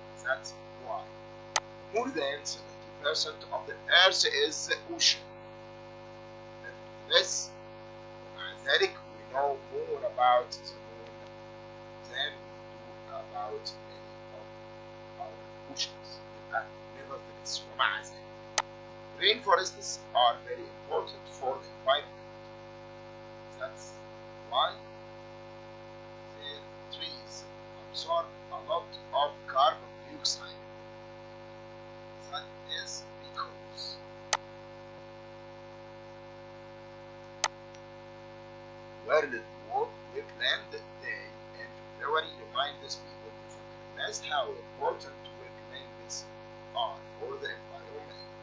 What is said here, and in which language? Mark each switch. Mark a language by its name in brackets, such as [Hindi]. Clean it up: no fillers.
[English] That's why more than 70% of the Earth is the ocean. This, [Arabic] ومع ذلك [English] we know more about the moon than we do about many of our oceans. [Arabic] يبقى nevertheless ومع ذلك. [English] Rainforests are very important for the environment. That's why their trees absorb a lot of carbon dioxide. That is because World Wetland Day in February reminds people to recognize how important wetlands are for the environment.